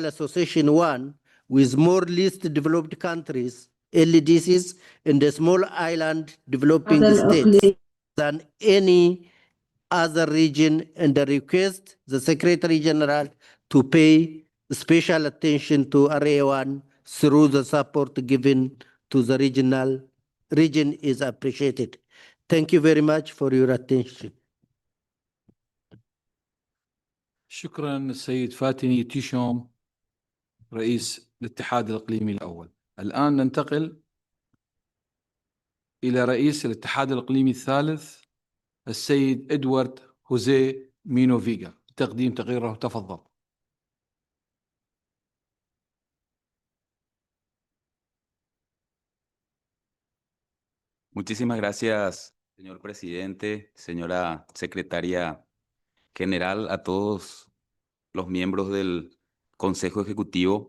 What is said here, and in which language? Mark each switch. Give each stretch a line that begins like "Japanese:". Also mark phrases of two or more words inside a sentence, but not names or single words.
English: Association 1 with more least developed countries, LDCs, and the small island developing states than any other region, and request the Secretary General to pay special attention to Area 1 through the support given to the region is appreciated. Thank you very much for your attention.
Arabic: شكرا السيد فاتني تيشوم رئيس الاتحاد الإقليمي الأول. الآن ننتقل إلى رئيس الاتحاد الإقليمي الثالث السيد إدوارد هوزيه مينو فيغا تقديم تقريره. تفضل.
Spanish: Muchísimas gracias, señor presidente, señora secretaria general, a todos los miembros del Consejo Ejecutivo.